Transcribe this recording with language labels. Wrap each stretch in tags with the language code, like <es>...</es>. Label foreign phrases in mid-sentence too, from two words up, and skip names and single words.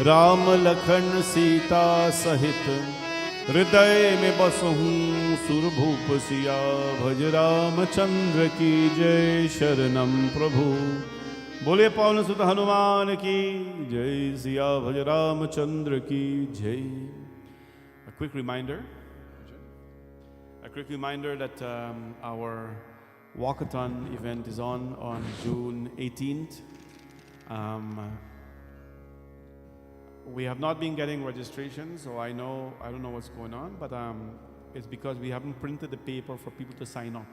<hi>राम लखन सीता सहित, हृदय में बसहूँ सुरभूप सिया। भज रामचंद्र की जय, शरणम प्रभु। बोले पवन सुत हनुमान की जय, सिया भज रामचंद्र की जय।</hi> <en>A quick reminder that our walkathon event is on June 18th. We have not been getting registrations, so I don't know what's going on, but it's because we haven't printed the paper for people to sign up.</en>